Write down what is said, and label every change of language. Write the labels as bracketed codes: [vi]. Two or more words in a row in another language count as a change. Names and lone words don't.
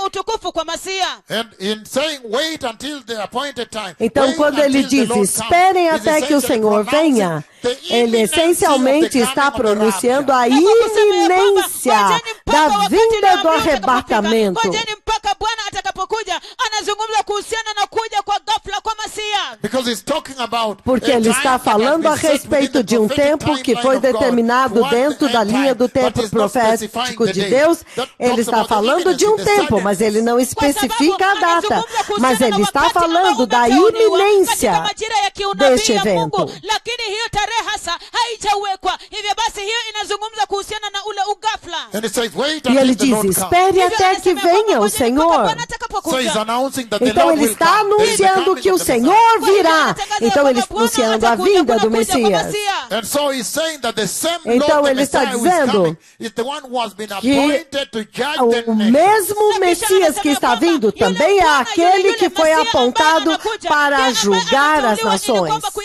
[pt] Então quando ele diz esperem até que o Senhor venha, ele essencialmente está pronunciando a iminência da vinda do arrebatamento. [sw] anakuja anazungumza kuhusiana na kuja kwa ghafla kwa Masia. [en] Because he's talking about [pt] Porque ele está falando a respeito de tempo que foi determinado dentro da linha do tempo profético de Deus. Ele está falando de tempo, mas ele não especifica a data. Mas ele está falando da iminência deste evento. [sw] Lakini hiyo tarehe hasa haijawekwa. Hivyo basi hiyo inazungumza kuhusiana na ule ugafla. [pt] E ele diz, espere até que venha o Senhor. Então ele está anunciando que o Senhor virá. Então ele está anunciando a vinda do Messias. Então ele está dizendo que o mesmo Messias que está vindo também é aquele que foi apontado para julgar as nações.